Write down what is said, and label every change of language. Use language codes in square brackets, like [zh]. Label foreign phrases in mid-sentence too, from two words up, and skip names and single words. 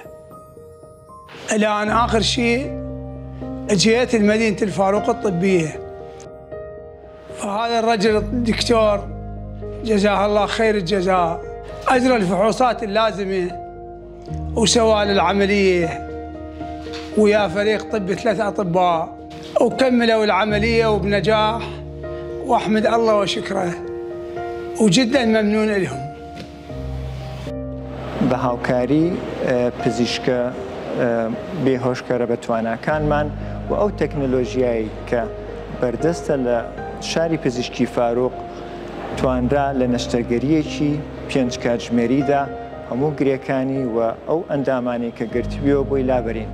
[ar] الآن آخر شيء جيت المدينة الفاروق الطبية، فهذا الرجل الدكتور جزاه الله خير الجزاء أجرى الفحوصات اللازمة وسوى العملية ويا فريق طبي 3 أطباء وكملوا العملية وبنجاح، وأحمد الله وشكره وجدا ممنون لهم. [ckb] بە هاوکاری پزیشکە بێهۆشکارە بە تواناکانمان و ئەو تەکنۆلۆژیایی کە بەردەستە لە شاری پزیشکی فاروق توانرا لە نەشتەرگەریەکی 5 کاتژمێریدا هەموو گرێکانی و ئەو ئەندامانی کە گرتوویەوە بۆی لابەرین.